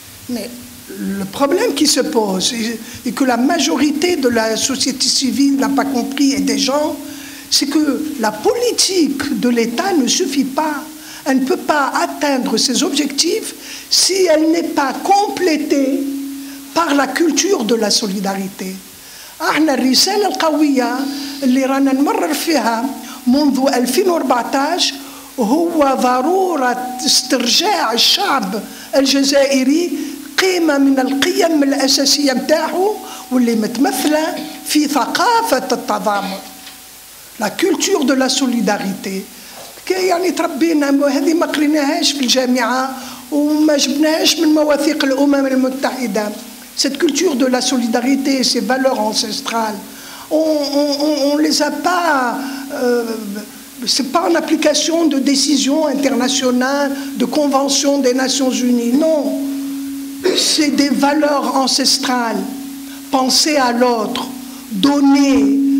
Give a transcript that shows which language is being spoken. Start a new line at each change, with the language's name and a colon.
French: Mais le problème qui se pose, et que la majorité de la société civile n'a pas compris et des gens, c'est que la politique de l'État ne suffit pas. Elle ne peut pas atteindre ses objectifs si elle n'est pas complétée par la culture de la solidarité.
Arabic: احنا الرسالة القوية اللي رانا نمرر فيها منذ 2014 هو ضرورة استرجاع الشعب الجزائري قيمة من القيم الأساسية متاعه واللي متمثلة في ثقافة التضامن.
French: La culture de la solidarité.
Arabic: يعني تربينا هذه ما قريناهاش في الجامعة وما جبناهاش من مواثيق الأمم المتحدة.
French: Cette culture de la solidarité, ces valeurs ancestrales, on ne les a pas, ce n'est pas en application de décisions internationales, de conventions des Nations Unies, non. C'est des valeurs ancestrales, penser à l'autre, donner,